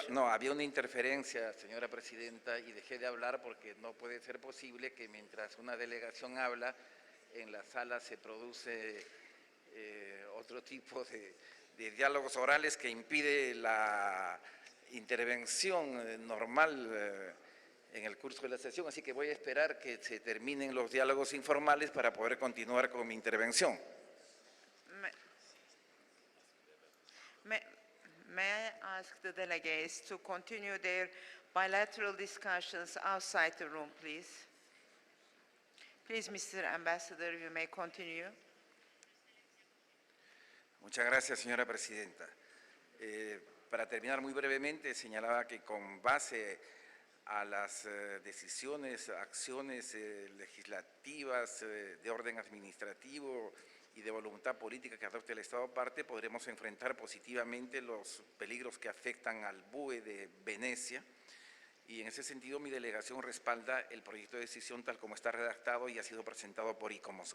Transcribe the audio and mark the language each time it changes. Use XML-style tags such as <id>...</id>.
<es>había una interferencia, señora presidenta, y dejé de hablar porque no puede ser posible que mientras una delegación habla, en la sala se produce otro tipo de diálogos orales que impide la intervención normal en el curso de la sesión, así que voy a esperar que se terminen los diálogos informales para poder continuar con mi intervención.</es> <en>May I ask the delegates to continue their bilateral discussions outside the room, please? Please, Mr. Ambassador, you may continue.</en> <es>Muchas gracias, señora presidenta. Para terminar muy brevemente, señalaba que con base a las decisiones, acciones legislativas de orden administrativo y de voluntad política que adopte el Estado parte, podremos enfrentar positivamente los peligros que afectan al BUE de Venecia, y en ese sentido mi delegación respalda el proyecto de decisión tal como está redactado y ha sido presentado por ICOMOS.</es>